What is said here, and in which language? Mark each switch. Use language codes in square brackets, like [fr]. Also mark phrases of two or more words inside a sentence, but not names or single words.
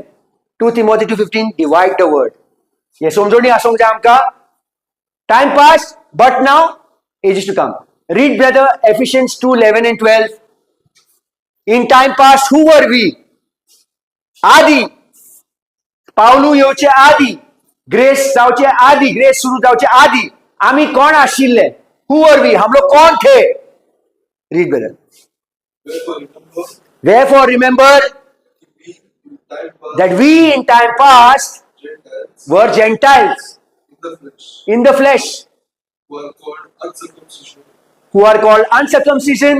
[en] 2 Timothy 2:15, divide the word. Ye somjoni asong jam ka. Time past, but now, ages to come. Read, brother, Ephesians 2:11 and 12. In time past, who were we? Adi. [kok] Paulu येवचे आदी. ग्रेस जावचे आदी. ग्रेस सुरू जावचे आदी. आम्ही कोण आशिल्ले? [en] Who were we? [hi] हम लोग कौन थे? [en] Read, brother. Therefore, remember Wherefore, remember that we in time past Gentiles were Gentiles in the flesh, in the flesh, who are called uncircumcision who are called uncircumcision,